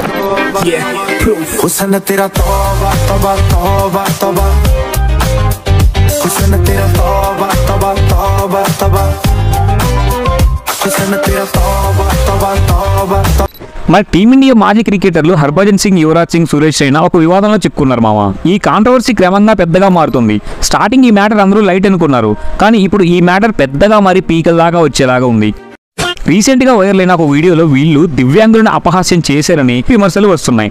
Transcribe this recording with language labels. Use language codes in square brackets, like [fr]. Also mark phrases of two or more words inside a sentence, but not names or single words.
[hi] हुस्न तेरा तौबा तौबा तौबा तौबा, हुस्न तेरा तौबा तौबा तौबा तौबा, हुस्न तेरा तौबा तौबा तौबा तौबा। [te] మరి టీమిండియా మాజీ క్రికెటర్లు హర్భజన్ సింగ్, యువరాజ్ సింగ్, సురేష్ రైనా ఒక వివాదంలో చిక్కుకున్నారు మామ. ఈ కాంట్రవర్సీ క్రమంగా పెద్దగా మారుతుంది. స్టార్టింగ్ ఈ మ్యాటర్ అందరూ లైట్ అనుకున్నారు, కానీ ఇప్పుడు ఈ మ్యాటర్ పెద్దగా మరి పీకల దాకా వచ్చేలాగా ఉంది. రీసెంట్ గా వైరల్ అయిన ఒక వీడియోలో వీళ్ళు దివ్యాంగులను అపహాస్యం చేశారని విమర్శలు వస్తున్నాయి.